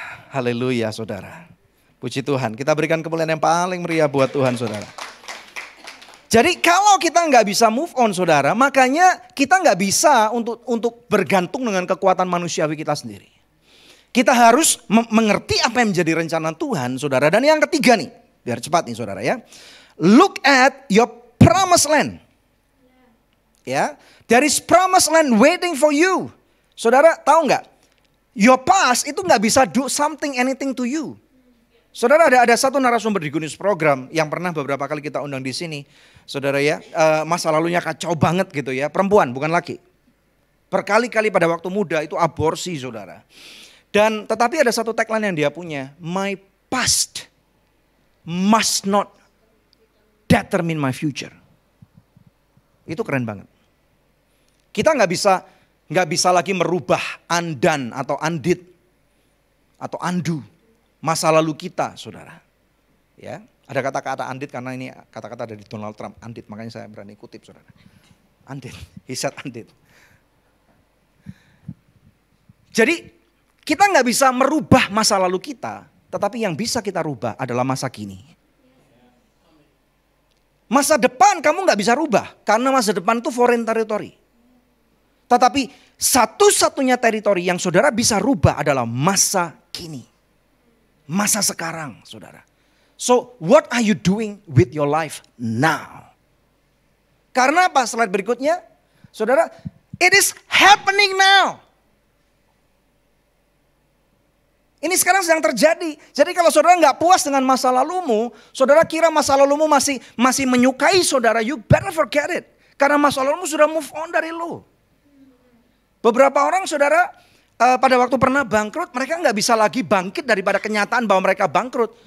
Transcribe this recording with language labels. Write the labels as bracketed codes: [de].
[id] Haleluya saudara. Puji Tuhan, kita berikan kemuliaan yang paling meriah buat Tuhan saudara. Jadi kalau kita nggak bisa move on saudara, makanya kita nggak bisa untuk bergantung dengan kekuatan manusiawi kita sendiri. Kita harus mengerti apa yang menjadi rencana Tuhan saudara. Dan yang ketiga nih, biar cepat nih saudara ya. [en] Look at your promised land. Ya, there is promised land waiting for you. [id] Saudara tahu nggak? [en] Your past [id] itu nggak bisa [en] do something anything to you. [id] Saudara ada satu narasumber di Good News Program yang pernah beberapa kali kita undang di sini. Saudara ya, masa lalunya kacau banget gitu ya. Perempuan bukan laki. Berkali-kali pada waktu muda itu aborsi saudara. Dan tetapi ada satu tagline yang dia punya. [en] My past must not determine my future. [id] Itu keren banget. Kita nggak bisa lagi merubah undone atau undid atau undo masa lalu kita, saudara. Ya, ada kata-kata undid karena ini kata-kata dari Donald Trump, undid, makanya saya berani kutip, saudara. [en] Undid, he said undid. [id] Jadi kita nggak bisa merubah masa lalu kita, tetapi yang bisa kita rubah adalah masa kini. Masa depan kamu nggak bisa rubah karena masa depan itu foreign territory. Tetapi satu-satunya teritori yang saudara bisa rubah adalah masa kini. Masa sekarang saudara. [en] So what are you doing with your life now? [id] Karena apa slide berikutnya? [en] Saudara, it is happening now. [id] Ini sekarang sedang terjadi. Jadi kalau saudara nggak puas dengan masa lalumu, saudara kira masa lalumu masih menyukai saudara, [en] you better forget it. [id] Karena masa lalumu sudah move on dari lu. Beberapa orang saudara pada waktu pernah bangkrut, mereka nggak bisa lagi bangkit daripada kenyataan bahwa mereka bangkrut.